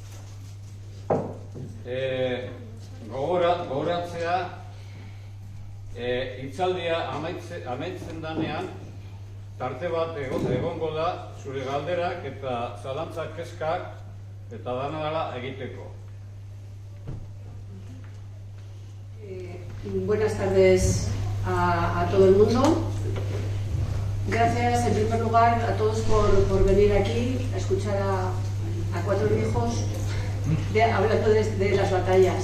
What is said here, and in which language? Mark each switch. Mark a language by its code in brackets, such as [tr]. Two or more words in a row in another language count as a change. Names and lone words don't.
[eu] Gogoratzea, hitzaldia amaitzen danean, tarte bat egongo da zure galderak eta zalantzak kezkak eta dana egiteko. [es] Buenas tardes a todo el mundo. Gracias en primer lugar a todos por venir aquí a escuchar a 4 viejos hablando de las batallas.